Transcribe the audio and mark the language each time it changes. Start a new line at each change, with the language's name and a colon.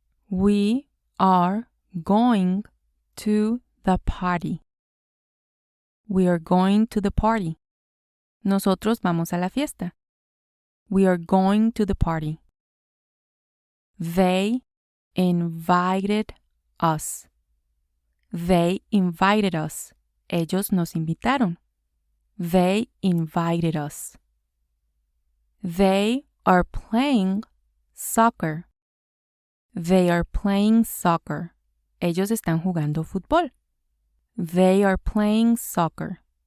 English: We are going to the party. We are going to the party.
Spanish: Nosotros vamos a la fiesta.
English: We are going to the party. They invited us. They invited us.
Spanish: Ellos nos invitaron.
English: They invited us. They are playing soccer. They are playing soccer.
Spanish: Ellos están jugando fútbol.
English: They are playing soccer.